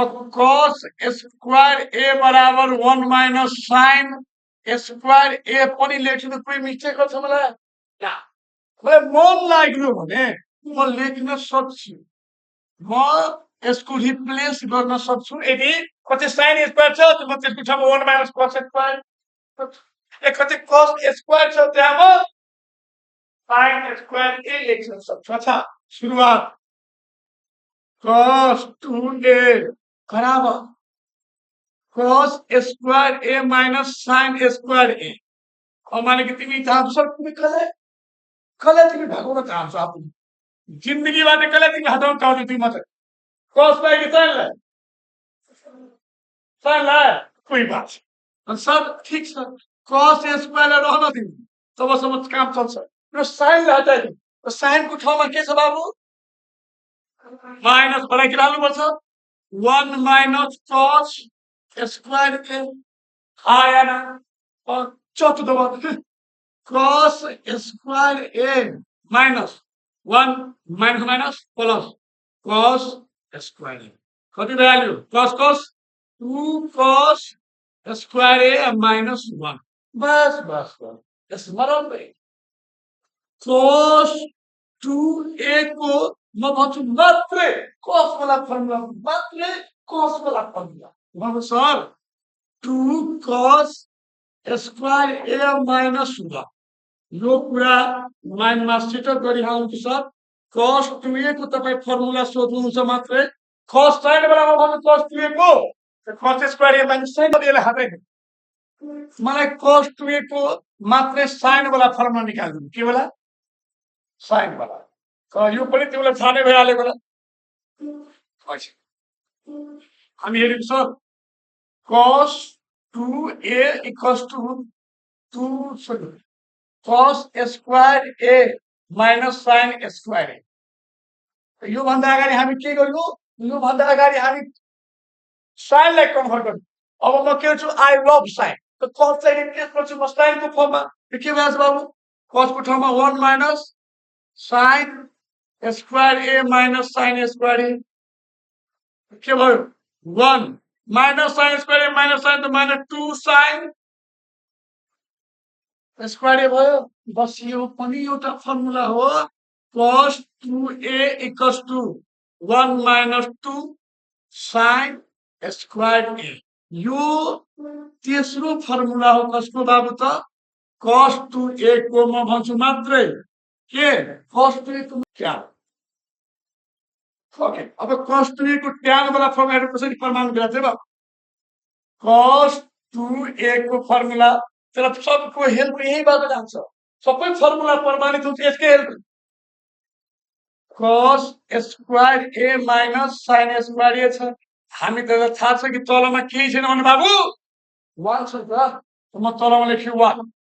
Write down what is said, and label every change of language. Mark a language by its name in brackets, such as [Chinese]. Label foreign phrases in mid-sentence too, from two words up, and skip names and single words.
[English] cos square a [Nepali] बराबर [English] 1 minus sin square a [Nepali] पनि लेख्छु त कुनै मिस्टेक गर्छ मलाई ना मलाई मन लाग्यो भने म लेख्न सक्छु म यसको रिप्लेस गर्न सक्छु यदि कति sin स्क्वायर छ त म त्यसको ठाउँमा 1 माइनस cos स्क्वायर कति cos स्क्वायर छ त्यहाँ म sin स्क्वायर a लेख्न सक्छु अच्छा सुरुवात cos 2a बराबर [English] cos square a minus sin square a [Nepali] अब माने कि तिमी चाहन्छौ सर तिमी कसलाई तिमी भगाउन चाहन्छौ आफू जिन्दगीबाट कसलाई तिमी हटाउन चाहन्छौ तिमी मात्र cos लाई कि sin लाई कोही बात छैन सर ठीक छ cos स्क्वायर लाई रहन दिनु तबसम्म काम चल्छ र sin लाई हटाइदिनु sin को ठाउँमा के छ बाबु माइनस बनाइराख्नु पर्छ 1 माइनस cos स्क्वायर a आएन चौथो दबाउ cos स्क्वायर a माइनस 1 माइनस माइनस प्लस cos स्क्वायर a कति भ्यालु [English] cos 2 cos square a minus 1 [Nepali] बस स्मरण cos 2a को म भन्छु मात्रै cos वाला फर्मुला मात्रै cos वाला फर्मुला भन्नु सर [English] 2 cos square a minus 1 [Nepali] यो कुरा माइन्डमा सेटअप गरिहाल्नु सर cos 2a को तपाई फर्मुला सोध्नुहुन्छ मात्रै cos sin बराबर भन्नु cos 2a को cos स्क्वायर a माइनस sin यसले हातै मलाई cos 2a को मात्रै sin वाला फर्मुला निकाल्नु के वाला sin वाला यो पनि तिमीलाई थाहा नै भइहालेको होला हामी हेरौँ सर [English] cos 2a equals to 2 cos square a minus sin square a [Nepali] यो भन्दा अगाडि हामी के गर्नु यो भन्दा अगाडि हामी sin लाई कन्भर्ट गर्नु अब म के गर्छु [English] I love [Nepali] sin त cos चाहिँ रिप्लेस गर्छु म sin को फर्ममा के भएछ बाबु cos को ठाउँमा [English] 1 minus sin square a minus sin square a [Nepali] के भयो 1 माइनस sin स्क्वायर a माइनस sin त माइनस 2 sin स्क्वायर a भयो बस यो पनि एउटा फर्मुला हो [English] cos 2a equals to 1 minus 2 sine square a [Nepali] यो तेस्रो फर्मुला हो कसको बाबु त cos 2a को म भन्छु मात्रै के cos 2a को क्या ओके अब cos 2a को ट्यान वाला फर्मुला कसरी प्रमाण गराउँथे बाबु cos 2a को फर्मुला तर सबको हेल्प यहीबाट जान्छ सबै फर्मुला प्रमाणित हुन्छ यसकै हेल्प [English] cos square a minus sin square a [Nepali] छ हामी त थाहा छ कि तलमा केही छैन भने बाबु 1 छ त म तलमा लेख्छु 1